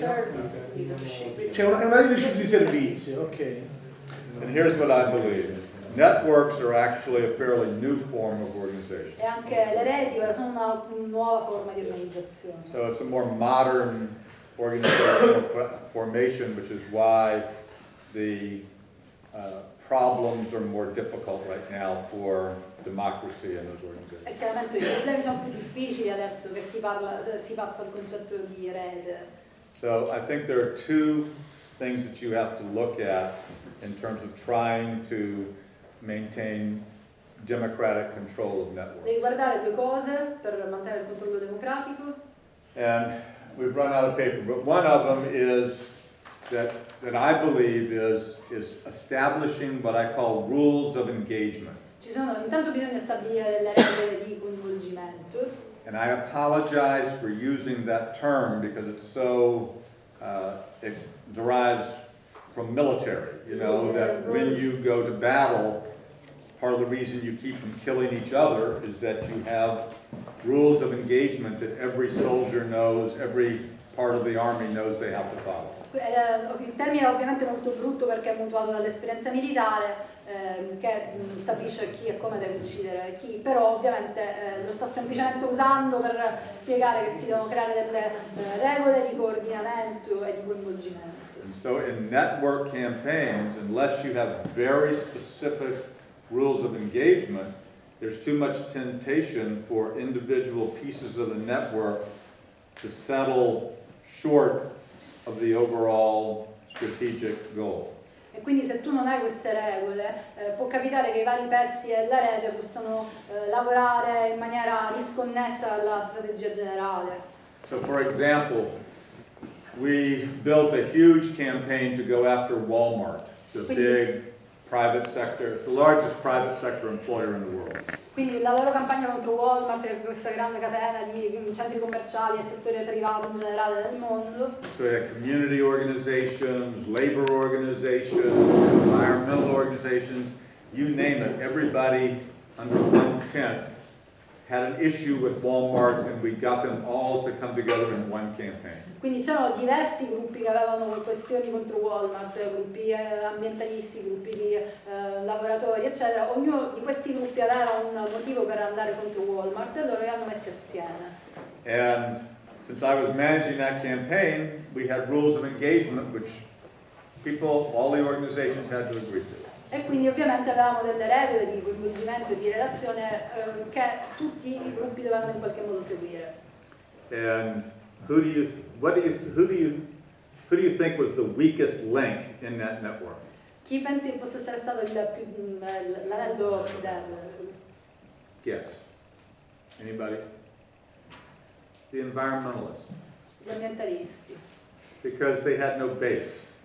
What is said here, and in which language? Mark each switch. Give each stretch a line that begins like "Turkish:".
Italian: Cioè è una leadership di servizio, ok.
English: And here's what I believe. Networks are actually a fairly new form of organization.
Italian: E anche le reti ora sono una nuova forma di organizzazione.
English: So it's a more modern organizational formation, which is why the problems are more difficult right now for democracy in those organizations.
Italian: E chiaramente i problemi sono più difficili adesso che si passa al concetto di rete.
English: So I think there are two things that you have to look at in terms of trying to maintain democratic control of networks.
Italian: Devi guardare due cose per mantenere il controllo democratico.
English: And we've run out of paper, but one of them is that I believe is establishing what I call rules of engagement.
Italian: Intanto bisogna stabilire delle regole di coinvolgimento.
English: And I apologize for using that term because it's so, it derives from military, you know, that when you go to battle, part of the reason you keep from killing each other is that you have rules of engagement that every soldier knows, every part of the army knows they have to follow.
Italian: Il termine è ovviamente molto brutto perché è mutuato dall'esperienza militare che stabilisce chi e come deve uccidere chi, però ovviamente lo sta semplicemente usando per spiegare che si devono creare delle regole di coordinamento e di coinvolgimento.
English: And so in network campaigns, unless you have very specific rules of engagement, there's too much temptation for individual pieces of the network to settle short of the overall strategic goal.
Italian: E quindi se tu non hai queste regole, può capitare che i vari pezzi della rete possano lavorare in maniera disconnessa dalla strategia generale.
English: So for example, we built a huge campaign to go after Walmart, the big private sector, it's the largest private sector employer in the world.
Italian: Quindi la loro campagna contro Walmart, che è questa grande catena di centri commerciali e settore privato in generale del mondo.
English: So we had community organizations, labor organizations, environmental organizations, you name it, everybody under one tent had an issue with Walmart and we got them all to come together in one campaign.
Italian: Quindi c'erano diversi gruppi che avevano questioni contro Walmart, gruppi ambientalisti, gruppi di lavoratori, eccetera. Ognuno di questi gruppi aveva un motivo per andare contro Walmart e loro li hanno messi assieme.
English: And since I was managing that campaign, we had rules of engagement which people, all the organizations had to agree to.
Italian: E quindi ovviamente avevamo delle regole di coinvolgimento e di relazione che tutti i gruppi dovevano in qualche modo seguire.
English: And who do you think was the weakest link in that network?
Italian: Chi pensi che possa essere stato l'anello più debole?
English: Guess. Anybody? The environmentalists.
Italian: Gli ambientalisti,
English: Because they had no base.